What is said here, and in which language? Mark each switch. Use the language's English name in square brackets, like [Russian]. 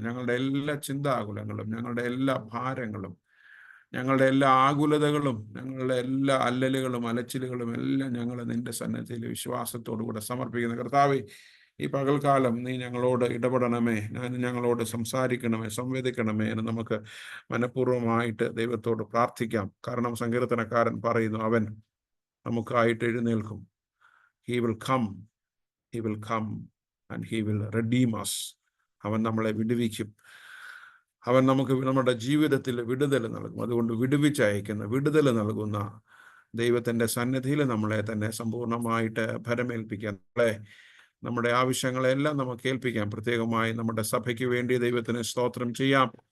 [Malayalam] ഞങ്ങളുടെ എല്ലാ ചിന്താകുലങ്ങളും, ഞങ്ങളുടെ എല്ലാ ഭാരങ്ങളും, ഞങ്ങളുടെ എല്ലാ ആകുലതകളും, ഞങ്ങളുടെ എല്ലാ അല്ലലുകളും അലച്ചിലുകളും എല്ലാം ഞങ്ങൾ നിന്റെ സന്നിധിയിൽ വിശ്വാസത്തോടുകൂടെ സമർപ്പിക്കുന്നു. കർത്താവേ, ഈ പകൽക്കാലം നീ ഞങ്ങളോട് ഇടപെടണമേ, ഞങ്ങളോട് സംസാരിക്കണമേ, സംവേദിക്കണമേ എന്ന് നമുക്ക് മനഃപൂർവ്വമായിട്ട് ദൈവത്തോട് പ്രാർത്ഥിക്കാം. കാരണം സങ്കീർത്തനക്കാരൻ പറയുന്നു, അവൻ നമുക്കായിട്ട് എഴുന്നേൽക്കും. [English] He will come and he will redeem us. [Malayalam] അവൻ നമ്മളെ വിടുവിക്കും. അവൻ നമുക്ക് നമ്മുടെ ജീവിതത്തിൽ വിടുതൽ നൽകും. അതുകൊണ്ട് വിടുതൽ നൽകുന്ന ദൈവത്തിൻ്റെ സന്നിധിയിൽ നമ്മളെ തന്നെ സമ്പൂർണ്ണമായിട്ട് ഭരമേൽപ്പിക്കാം. നമ്മുടെ ആവശ്യങ്ങളെല്ലാം നമുക്ക് ഏൽപ്പിക്കാം. പ്രത്യേകമായി നമ്മുടെ സഭയ്ക്ക് വേണ്ടി ദൈവത്തിന് സ്തോത്രം ചെയ്യാം.